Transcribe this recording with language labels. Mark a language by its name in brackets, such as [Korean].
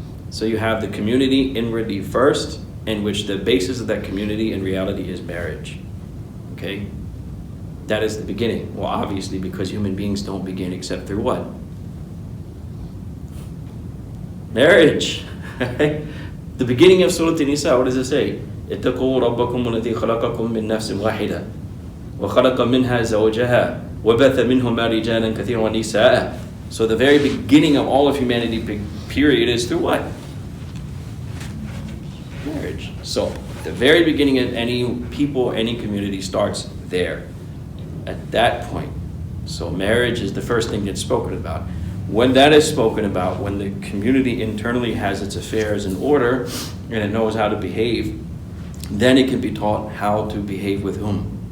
[English] So you have the community inwardly first, in which the basis of that community in reality is marriage. Okay? That is the beginning. Well, obviously, because human beings don't begin except through what? Marriage. The beginning of Surah An-Nisa, what does it say? [Arabic] اتقوا ربكم الذي خلقكم من نفس واحدة وخلق منها زوجها وبث منهما رجالا كثيرا ونساء. [English] So the very beginning of all of humanity period is through what? Marriage. So the very beginning of any people, any community starts there, at that point. So marriage is the first thing that's spoken about. When that is spoken about, when the community internally has its affairs in order and it knows how to behave, then it can be taught how to behave with whom?